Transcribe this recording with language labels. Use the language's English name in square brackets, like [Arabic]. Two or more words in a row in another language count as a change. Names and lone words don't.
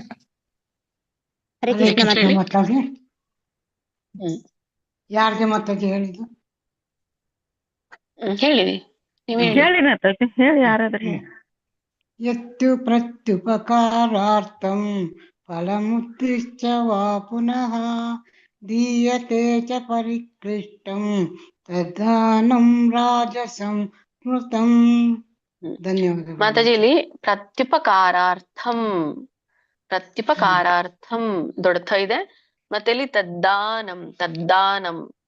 [Kannada] ಹರೇ ಕೃಷ್ಣ ಮಾತಾಜಿ. ಯಾರಿಗೆ ಮಾತಾಜಿ ಹೇಳಿದ್ದು? ಹೇಳಿ, ನೀವು ಹೇಳಿ ಮಾತಾಜಿ, ಹೇಳಿ ಯಾರಾದ್ರೂ. [Sanskrit] ಯತ್ತು ಪ್ರತ್ಯುಪಕಾರಾರ್ಥಂ ಫಲಮುದ್ದಿಶ್ಯ ವಾ ಪುನಃ ದೀಯತೆ ಚ ಪರಿಕ್ಲಿಷ್ಟಂ ತದ್ದಾನಂ ರಾಜಸಂ ಸ್ಮೃತಂ. [Kannada] ಧನ್ಯವಾದ ಮಾತಾಜಿ. ಇಲ್ಲಿ [Sanskrit] ಪ್ರತ್ಯುಪಕಾರಾರ್ಥಂ, ಪ್ರತ್ಯುಪಕಾರಾರ್ಥಂ [Kannada] ದೊಡ್ಡ ಇದೆ. ಮತ್ತೆ ಇಲ್ಲಿ [Sanskrit] ತದ್ದಾನಂ, ತದ್ದಾನಂ.